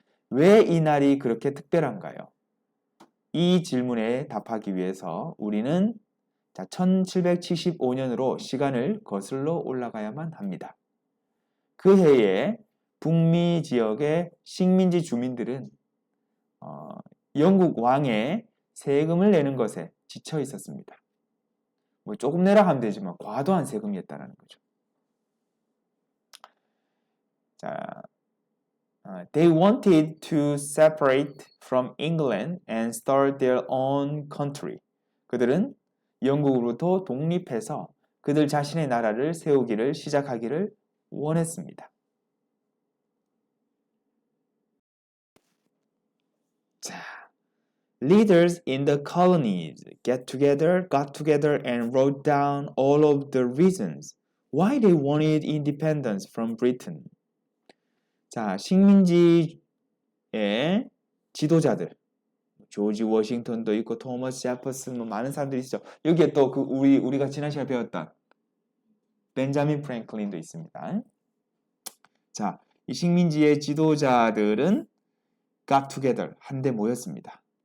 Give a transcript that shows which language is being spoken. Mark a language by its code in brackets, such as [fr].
[ko] 왜 이 날이 그렇게 특별한가요? 이 질문에 답하기 위해서 우리는 자, 1775년으로 시간을 거슬러 올라가야만 합니다. 그 해에 북미 지역의 식민지 주민들은 영국 왕의 세금을 내는 것에 지쳐 있었습니다. 뭐 조금 내라 하면 되지만 과도한 세금이었다는 거죠. 자, [en] they wanted to separate from England and start their own country. [ko] 그들은 영국으로부터 독립해서 그들 자신의 나라를 세우기를 시작하기를 원했습니다. 자, [en] leaders in the colonies got together and wrote down all of the reasons why they wanted independence from Britain. [ko] 자, 식민지의 지도자들, 조지 워싱턴도 있고 토머스 제퍼슨 뭐 많은 사람들이 있죠. 여기에 또 그 우리가 지난 시간에 배웠던 벤자민 프랭클린도 있습니다. 자, 이 식민지의 지도자들은 got together 한데 모였습니다.